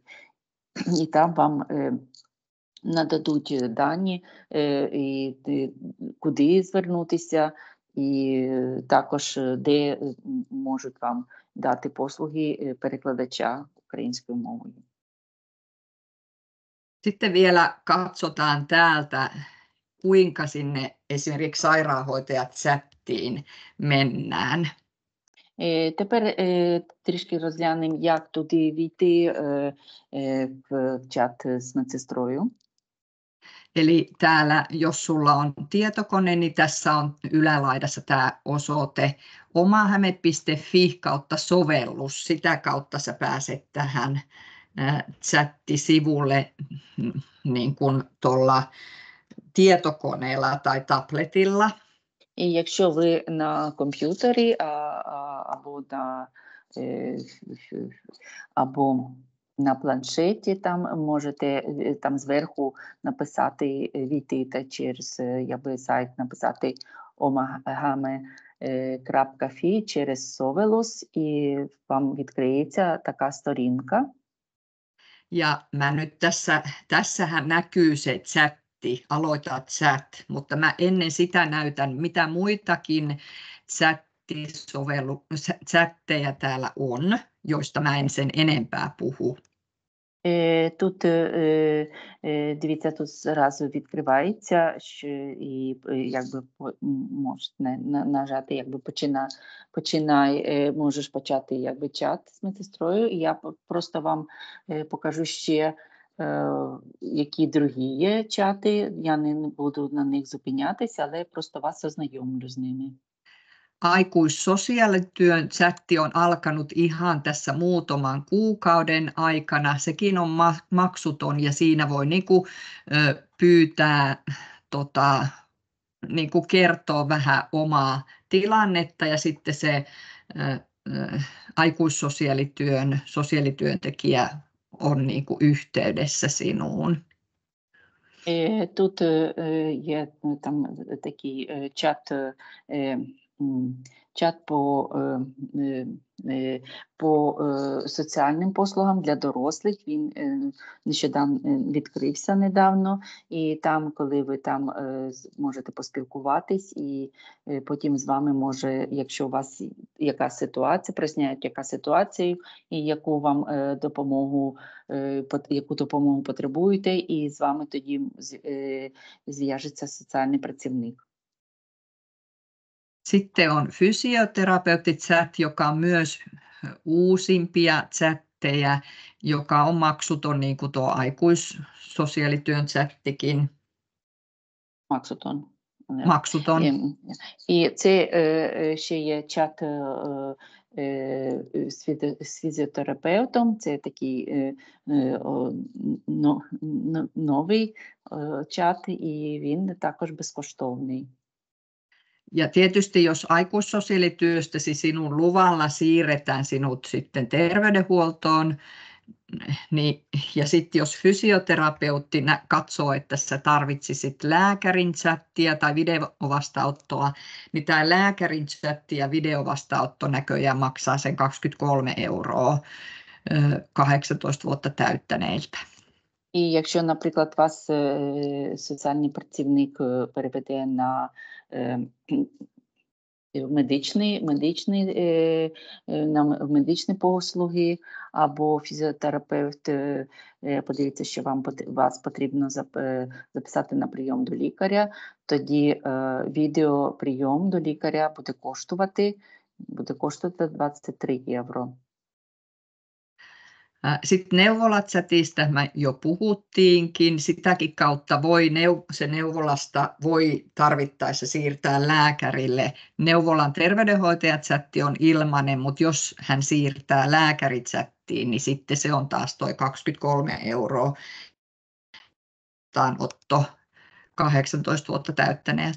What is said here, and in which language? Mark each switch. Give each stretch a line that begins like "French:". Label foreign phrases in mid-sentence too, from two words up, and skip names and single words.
Ukrainian: І там вам нададуть дані, куди звернутися, і також де можуть вам dati послуги перекладача українською мовою.
Finnish: Sitten vielä katsotaan täältä, kuinka sinne esimerkiksi sairaanhoitajat-chattiin mennään.
Ukrainian: Тепер трішки розглянемо, як туди війти в чат з медсестрою.
Finnish: Eli täällä, jos sulla on tietokone, niin tässä on ylälaidassa tämä osoite omahäme.fi/sovellus. Sitä kautta sä pääset tähän chattisivulle niin kuin tuolla tietokoneella tai tabletilla.
Ukrainian: І якщо ви на комп'ютері або на планшеті, там можете там зверху написати, війти через сайт, написати omahame.fi через Sovellus, і вам відкриється така сторінка.
Finnish: Ja mä nyt tässähän näkyy se chatti, aloita chat, mutta mä ennen sitä näytän, mitä muitakin chatteja täällä on, joista mä en sen enempää puhu.
Ukrainian: Тут, дивіться, тут зразу відкривається, і можете нажати, починай, можеш почати чат з медсестрою, і я просто вам покажу ще, які другі є чати, я не буду на них зупинятися, але просто вас ознайомлю з ними.
Finnish: aikuissosiaalityön chatti on alkanut ihan tässä muutaman kuukauden aikana. Sekin on maksuton ja siinä voi pyytää kertoa vähän omaa tilannetta ja sitten se aikuissosiaalityön sosiaalityöntekijä on yhteydessä sinuun.
Ukrainian: Тут є там такий чат по соціальним послугам для дорослих. Він нещодавно відкрився недавно, і там, коли ви там можете поспілкуватись, і потім з вами може, якщо у вас яка ситуація, проясняють, яка ситуація, і яку вам яку допомогу потребуєте, і з вами тоді зв'яжеться соціальний працівник.
Finnish: Sitten on fysioterapeutti-chat, joka on myös uusimpia chatteja, joka on maksuton, niin kuin tuo aikuissosiaalityön chattikin. Maksuton. Maksuton.
Ukrainian: І це ще є чат з фізіотерапевтом, це такий новий чат, і він також безкоштовний.
Finnish: Ja tietysti jos aikuissosiaalityöstäsi sinun luvalla siirretään sinut sitten terveydenhuoltoon, niin, ja sitten jos fysioterapeutti katsoo, että sä tarvitsisit lääkärin chattia tai videovastaanottoa, niin tämä lääkärin chatti ja videovastaanotto näköjään maksaa sen 23 € 18 vuotta täyttäneiltä.
Ukrainian: І якщо, наприклад, вас соціальний працівник переведе на медичні послуги, або фізіотерапевт подивиться, що вас потрібно записати на прийом до лікаря, тоді відеоприйом до лікаря буде коштувати 23 €.
Finnish: Sitten neuvolachatista mä jo puhuttiinkin. Sitäkin kautta se neuvolasta voi tarvittaessa siirtää lääkärille. Neuvolan terveydenhoitajachatti on ilmainen, mutta jos hän siirtää lääkärichattiin, niin sitten se on taas toi 23 € otto 18 vuotta täyttäneeltä.